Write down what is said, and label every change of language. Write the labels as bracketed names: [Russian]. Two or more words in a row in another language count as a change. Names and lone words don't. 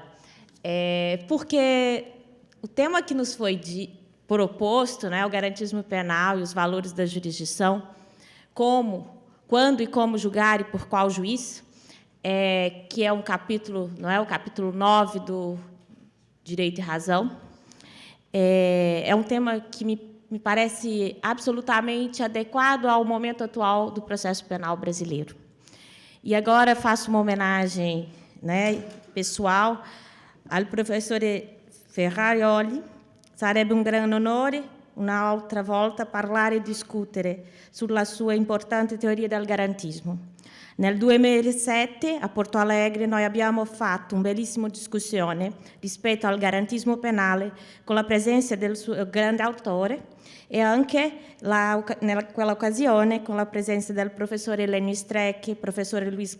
[Portuguese] Porque o tema que nos foi proposto, né, o garantismo penal e os valores da jurisdição, quando e como julgar e por qual juiz, que é um capítulo, não é, o capítulo 9 do Direito e Razão, é um tema que me parece absolutamente adequado ao momento atual do processo penal brasileiro. E agora faço uma homenagem, né, pessoal ao professor Ferrarioli. [Italian] Sarebbe un gran onore un'altra volta parlare e discutere sulla sua importante teoria del garantismo. Nel 2007, a Porto Alegre, noi abbiamo fatto una bellissima discussione rispetto al garantismo penale con la presenza del suo grande autore e anche, quella occasione, con la presenza del professore Lenny Streck, professore